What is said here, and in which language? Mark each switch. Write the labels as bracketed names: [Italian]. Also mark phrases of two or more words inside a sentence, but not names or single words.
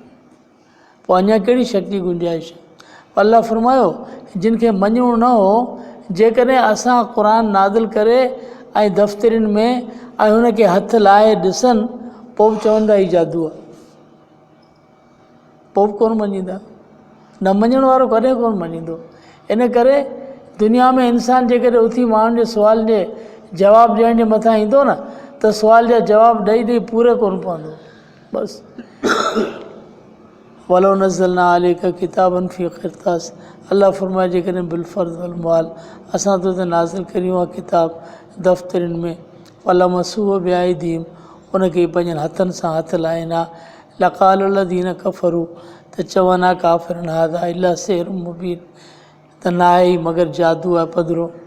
[Sindhi] पोइ अञा कहिड़ी शक जी गुंजाइश? अलाह फरमायो जिन खे मञिणो न हो, जेकॾहिं असां क़ुर नाज़िल करे ऐं दफ़्तरनि में ऐं हुनखे हथु लाहे ॾिसनि, पोइ बि चवंदा ही जादू आहे, पोइ बि कोन मञींदा। न मञण वारो कॾहिं कोन मञींदो। इन करे दुनिया में इंसान जेकॾहिं उथी माण्हुनि जे सुवाल जे जवाबु ॾियण जे मथां ईंदो न, त सुवाल जा जवाब ॾेई ॾेई पूरे कोन पवंदो। [Arabic] बसि ولو نزلنا عليك كتابا في قرطاس, [Sindhi] अलाह फरमाए जेकॾहिं [Arabic] بالفرض والمحال [Sindhi] असां तो ते नाज़िल करियूं आहे किताब दफ़्तरनि में, [Arabic] فلمسوه بأيديهم [Sindhi] उनखे पंहिंजनि हथनि सां हथु लाहींदा, [Arabic] لقال الذين كفروا [Sindhi] त चवनि काफ़िरन [Arabic] هذا إلا سحر مبين, [Sindhi] त न आहे ई मगर जादू आहे पधिरो।